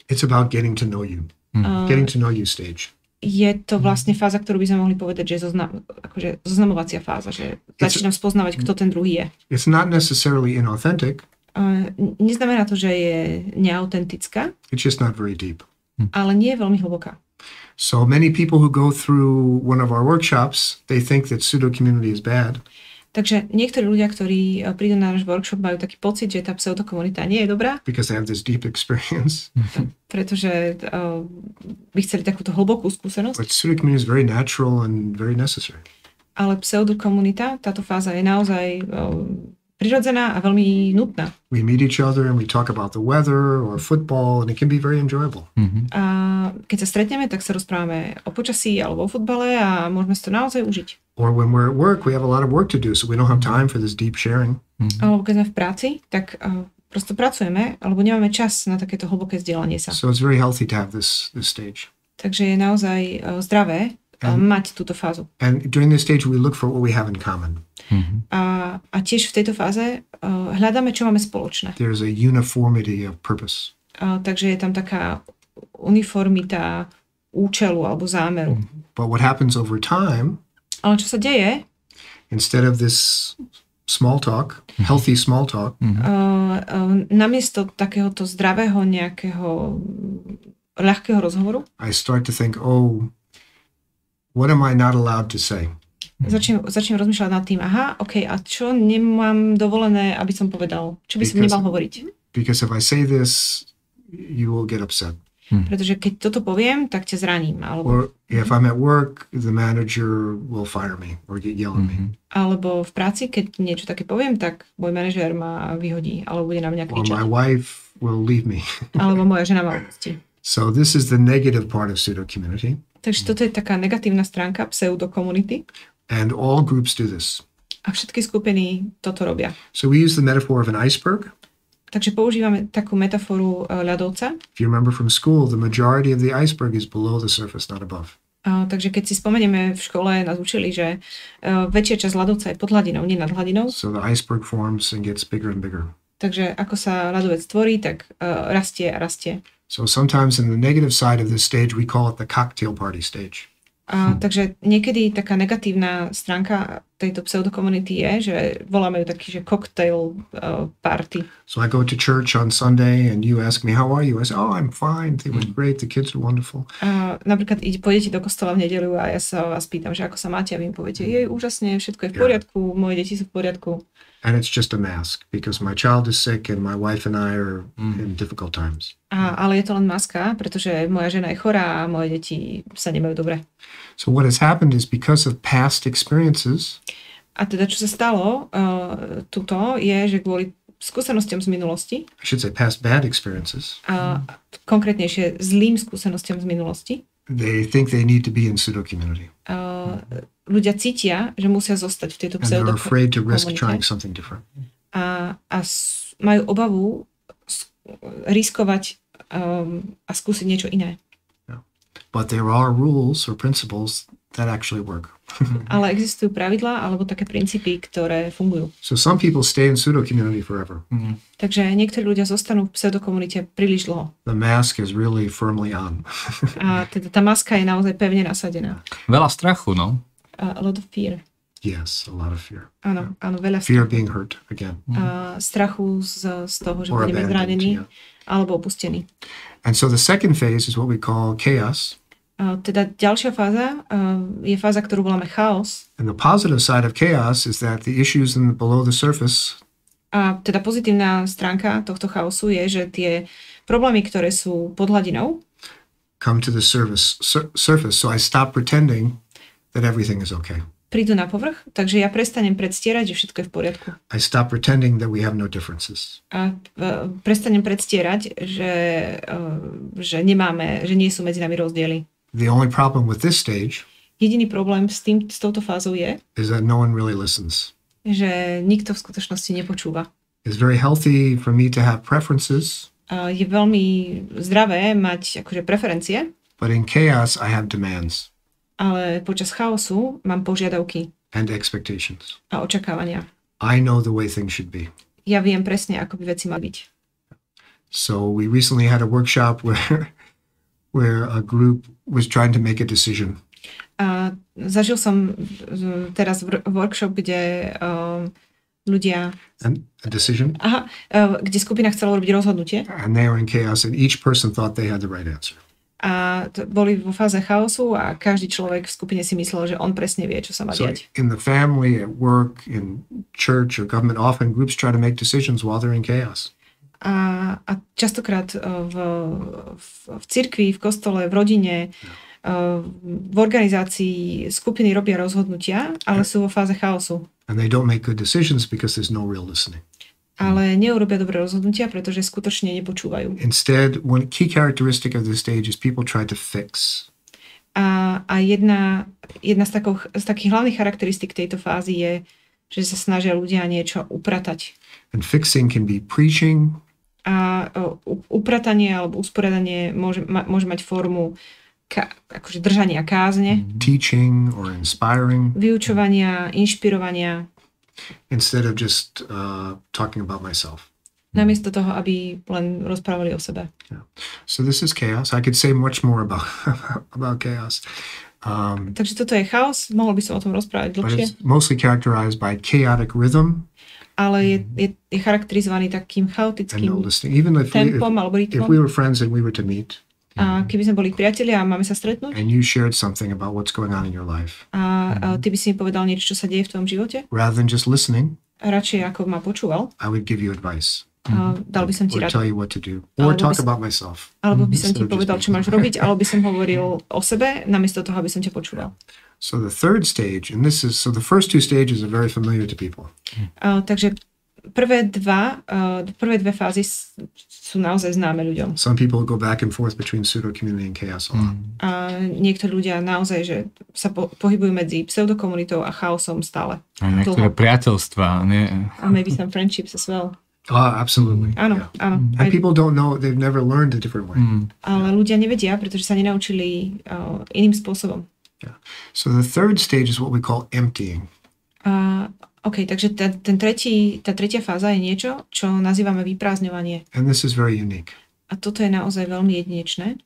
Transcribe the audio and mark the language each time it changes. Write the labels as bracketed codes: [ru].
[en] it's about getting to know you. Getting to know you stage. [sk] Je to vlastne fáza, ktorú by sme mohli povedať, že je zoznamovacia fáza, že začínam spoznávať, kto ten druhý je. [en] It's not necessarily inauthentic. [sk] Neznamená to, že je neautentická. [en] It's just not very deep. [sk] Ale nie je veľmi hlboká. [en] So many people who go through one of our workshops, they think that pseudo-community is bad. [sk] Takže niektorí ľudia, ktorí prídu na náš workshop, majú taký pocit, že tá pseudokomunita nie je dobrá. [en] Because they have this deep experience. [sk] Pretože by chceli takúto hlbokú skúsenosť. [en] But pseudo-community is very natural and very necessary. [sk] Ale pseudokomunita, táto fáza je naozaj prirodzená a veľmi nutná. [en] We meet each other and we talk about the weather or football and it can be very enjoyable. [sk] A keď sa stretneme, tak sa rozprávame o počasí alebo o futbale a môžeme si to naozaj užiť. [en] Or when we're at work, we have a lot of work to do, so we don't have time for this deep sharing. [sk] Alebo keď sme v práci, tak prosto pracujeme, alebo nemáme čas na takéto hlboké zdieľanie sa. [en] So it's very healthy to have this stage. [sk] Takže je naozaj zdravé mať túto fázu. [en] And during this stage, we look for what we have in common. [sk] A tiež v tejto fáze hľadáme, čo máme spoločné. [en] There's a uniformity of purpose. [sk] Takže je tam taká uniformita účelu alebo zámeru. [en] But what happens over time, [sk] ale čo sa deje? [en] Instead of this small talk, healthy small talk, [sk] namiesto takéhoto zdravého nejakého ľahkého rozhovoru, [en] I start to think, what am I not allowed to say? [sk] Začnem rozmýšľať nad tým, a čo nemám dovolené, aby som povedal? Čo by som nemal hovoriť? [en] Because if I say this, you will get upset. [sk] Pretože keď toto poviem, tak ťa zraním. [en] Or if I'm at work, the manager will fire me or yell at me. [sk] Alebo v práci, keď niečo také poviem, tak môj manažér ma vyhodí, alebo bude na mňa kričať. [en] Or my wife will leave me. [sk] Alebo moja žena ma opustí. [en] So this is the negative part of pseudo-community. [sk] Takže toto je taká negatívna stránka pseudo-community. [en] And all groups do this. [sk] A všetky skupiny toto robia. [en] So we use the metaphor of an iceberg. [sk] Takže používame takú metaforu ľadovca. [en] If you remember from school, the majority of the iceberg is below the surface, not above. [sk] Takže keď si spomenieme, v škole nás učili, že väčšia časť ľadovca je pod hladinou, nie nad hladinou. [en] So the iceberg forms and gets bigger and bigger. [sk] Takže ako sa ľadovec tvorí, tak rastie a rastie. [en] So sometimes in the negative side of this stage, we call it the cocktail party stage. [sk] Takže niekedy taká negatívna stránka tejto pseudokomunity je, že voláme ju taký, že cocktail party. [en] So I go to church on Sunday and you ask me, how are you? I say, oh, I'm fine. They were great. The kids are wonderful. [sk] Napríklad pôjdete do kostola v nedeľu a ja sa vás pýtam, že ako sa máte a vy mi poviete, je úžasne, všetko je v poriadku, moje deti sú v poriadku. [en] And it's just a mask because my child is sick and my wife and I are in difficult times. [sk] Ale je to len maska, pretože moja žena je chorá a moje deti sa nemajú dobre. [en] So what has happened is because of past experiences. [sk] A teda čo sa stalo tuto je, že kvôli skúsenostiam z minulosti. [en] I should say past bad experiences. [sk] Konkrétnejšie zlým skúsenostiam z minulosti. [en] They think they need to be in pseudo-community. [sk] Ľudia cítia, že musia zostať v tejto pseudo-komunite. [en] And they're afraid to risk trying something different. [sk] A majú obavu riskovať a skúsiť niečo iné. [en] Yeah. But there are rules or principles that actually work. [sk] Ale existujú pravidlá alebo také princípy, ktoré fungujú. [en] So some people stay in pseudo-community forever. [sk] Takže niektorí ľudia zostanú v pseudokomunite príliš dlho. [en] The mask is really firmly on. [sk] A teda tá maska je naozaj pevne nasadená. Veľa strachu, no? [en] A lot of fear. Yes, a lot of fear. [sk] Áno, veľa strachu. [en] Fear of being hurt again. [sk] Strachu z toho, že budeme zranení alebo opustení. [en] And so the second phase is what we call chaos. [sk] Teda ďalšia fáza je fáza, ktorú voláme chaos. [en] And the positive side of chaos is that the issues below the surface. [sk] A teda pozitívna stránka tohto chaosu je, že tie problémy, ktoré sú pod hladinou, [en] come to the surface. So I stop pretending that everything is okay. [sk] Prídu na povrch, takže ja prestanem predstierať, že všetko je v poriadku. [en] I stop pretending that we have no differences. [sk] A prestanem predstierať, že nemáme, že nie sú medzi nami rozdiely. [en] The only problem with this stage [sk] jediný problém s touto fázou je, [en] is that no one really listens. [sk] Že nikto v skutočnosti nepočúva. [en] It's very healthy for me to have preferences. [sk] Je veľmi zdravé mať akože preferencie. [en] But in chaos I have demands. [sk] Ale počas chaosu mám požiadavky. [en] And expectations. [sk] A očakávania. [en] I know the way things should be. [sk] Ja viem presne, ako by veci mali byť. [en] So we recently had a workshop where a group was trying to make a decision. [sk] A zažil som teraz workshop, kde ľudia... [en] A decision? [sk] Kde skupina chcela robiť rozhodnutie. [en] And they were in chaos and each person thought they had the right answer. [sk] A boli vo fáze chaosu a každý človek v skupine si myslel, že on presne vie, čo sa má diať. [en] In the family, at work, in church or government, often groups try to make decisions while they're in chaos. [sk] A častokrát v cirkvi, v kostole, v rodine, v organizácii skupiny robia rozhodnutia, ale sú vo fáze chaosu. [en] And they don't make good decisions because there's no real listening. [sk] Ale neurobia dobré rozhodnutia, pretože skutočne nepočúvajú. [en] Instead, one key characteristic of this stage is people try to fix. [sk] A jedna z takých hlavných charakteristík tejto fázy je, že sa snažia ľudia niečo upratať. [en] And fixing can be preaching. [sk] A upratanie alebo usporiadanie môže mať formu akože držania kázne. [en] Teaching or inspiring. [sk] Vyučovania, inšpirovania. [en] Instead of just talking about myself. [sk] Namiesto toho, aby len rozprávali o sebe. [en] Yeah. So this is chaos. I could say much more about chaos. [sk] Takže toto je chaos. Mohol by som o tom rozprávať dlhšie. [en] But it's mostly characterized by chaotic rhythm. [sk] Ale je charakterizovaný takým chaotickým tempom alebo rytmom. [en] If we were friends and we were to meet. [sk] A keby sme boli priatelia a máme sa stretnúť. [en] And you shared something about what's going on in your life. [sk] A ty by si mi povedal niečo, čo sa deje v tvojom živote. [en] Rather than just listening. [sk] Radšej ako ma počúval. [en] I would give you advice. [sk] Dal by som ti [en] or [sk] radu. [en] tell you what to do, or talk about myself. [sk] Alebo by som ti povedal, čo máš robiť, alebo by som hovoril o sebe, namiesto toho, aby som ťa počúval. [en] So the third stage, and the first two stages are very familiar to people. [sk] Takže prvé dve fázy sú naozaj známe ľuďom. [en] Some people go back and forth between pseudo-community and chaos a lot. [sk] A niektorí ľudia naozaj, že sa pohybujú medzi pseudokomunitou a chaosom stále. A niektoré priateľstvá. [en] A maybe some friendships as well. Absolutely. [sk] Áno, áno. [en] And people don't know, they've never learned a different way. [sk] Ale ľudia nevedia, pretože sa nenaučili iným spôsobom. [en] Yeah. So the third stage is what we call emptying. [sk] OK, takže tá tretia fáza je niečo, čo nazývame vyprázdňovanie. [en] And this is very unique. [sk] A toto je naozaj veľmi jedinečné.